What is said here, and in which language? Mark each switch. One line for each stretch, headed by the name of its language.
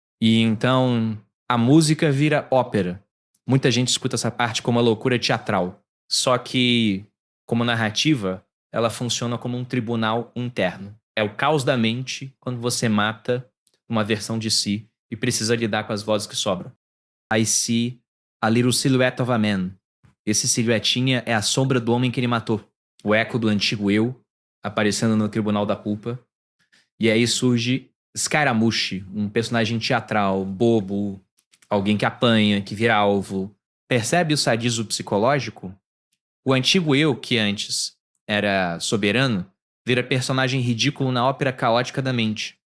Portuguese: E então a música vira ópera. Muita gente escuta essa parte como uma loucura teatral. Só que, como narrativa, ela funciona como um tribunal interno. É o caos da mente quando você mata uma versão de si e precisa lidar com as vozes que sobram.
English: I see a little silhouette of a man.
Portuguese: Esse silhuetinha é a sombra do homem que ele matou. O eco do antigo eu aparecendo no tribunal da culpa. E aí surge Scaramouche, um personagem teatral, bobo, alguém que apanha, que vira alvo. Percebe o sadismo psicológico? O antigo eu, que antes era soberano, vira personagem ridículo na ópera caótica da mente.